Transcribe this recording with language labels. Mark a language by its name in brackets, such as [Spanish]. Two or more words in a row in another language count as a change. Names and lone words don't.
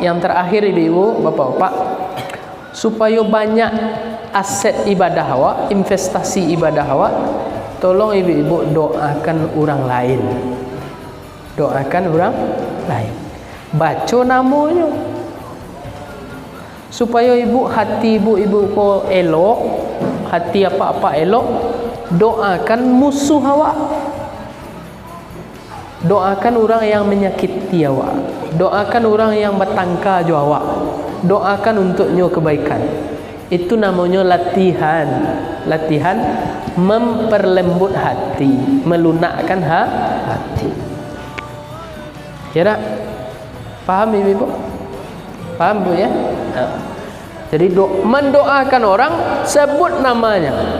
[Indonesian] Yang terakhir ibu-ibu, bapak-bapak, supaya banyak aset ibadah awak, investasi ibadah awak, tolong ibu-ibu doakan orang lain. Doakan orang lain. Baca namanya. Supaya hati ibu-ibu [Minangkabau] ko elok, [Indonesian] hati apa-apa elok, doakan musuh awak. Doakan orang yang menyakiti awak. Doakan orang yang bertangka [Minangkabau] jo awak. [Indonesian] Doakan untuknya kebaikan. Itu namanya latihan. Latihan memperlembut hati, melunakkan hati. Ya tak? Paham ibu? Paham bu ya? Jadi mendoakan orang, sebut namanya.